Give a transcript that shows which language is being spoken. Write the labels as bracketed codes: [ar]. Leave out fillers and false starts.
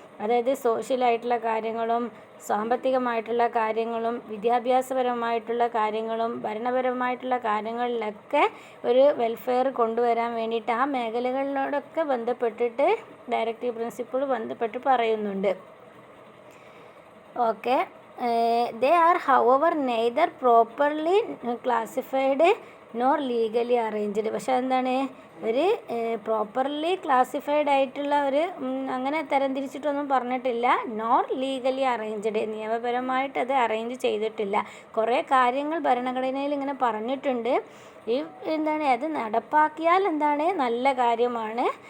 [ml] അതായത് സോഷ്യലായിട്ടുള്ള കാര്യങ്ങളും സാമ്പത്തികമായിട്ടുള്ള കാര്യങ്ങളും വിദ്യാഭ്യാസപരമായിട്ടുള്ള കാര്യങ്ങളും ഭരണപരമായിട്ടുള്ള കാര്യങ്ങളിലൊക്കെ ഒരു വെൽഫെയർ കൊണ്ടുവരാൻ വേണ്ടിയിട്ട് ആ മേഖലകളിലോടൊക്കെ ബന്ധപ്പെട്ടിട്ട് ഡയറക്റ്റീവ് പ്രിൻസിപ്പിൾ ബന്ധപ്പെട്ട് പറയുന്നുണ്ട്. Okay. [en] They are however neither properly classified nor legally arranged. [ml] പക്ഷെ എന്താണ്, ഒരു പ്രോപ്പർലി ക്ലാസിഫൈഡ് ആയിട്ടുള്ള ഒരു അങ്ങനെ തരംതിരിച്ചിട്ടൊന്നും പറഞ്ഞിട്ടില്ല. [en] nor legally arranged, [ml] നിയമപരമായിട്ട് അത് അറേഞ്ച് ചെയ്തിട്ടില്ല. കുറേ കാര്യങ്ങൾ ഭരണഘടനയിൽ ഇങ്ങനെ പറഞ്ഞിട്ടുണ്ട്. ഈ എന്താണ്, അത് നടപ്പാക്കിയാൽ എന്താണ്, നല്ല കാര്യമാണ്.